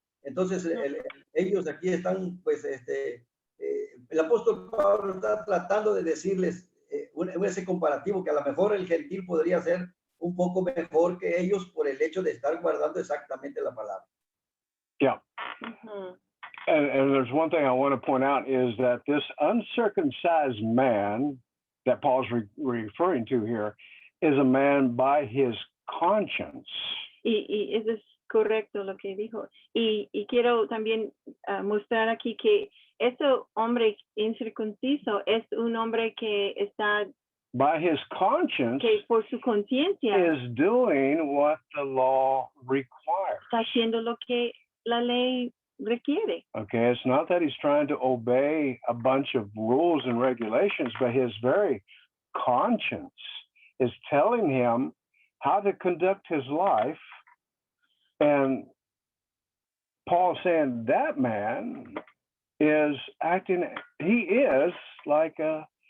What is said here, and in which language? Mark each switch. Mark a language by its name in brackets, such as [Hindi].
[Spanish] Entonces, ellos aquí están, pues, el apóstol Pablo está tratando de decirles ese comparativo que a lo mejor el gentil podría ser un poco mejor que ellos por el hecho de estar guardando exactamente la palabra. [English] Yeah. Ujú. And there's one thing I want to point out is that this uncircumcised man that Paul's referring to here is a man by his conscience. [Spanish] Y eso es correcto lo que dijo. Y quiero también mostrar aquí que ese hombre incircunciso es un hombre que está, [English] By his conscience [Spanish] que por su conciencia [English] is doing what the law requires. [Spanish] está haciendo lo que la ley requiere. [English] Okay, it's not that he's trying to obey a bunch of rules and regulations, but his very conscience is telling him how to conduct his life. And Paul's saying that man is acting, he is like a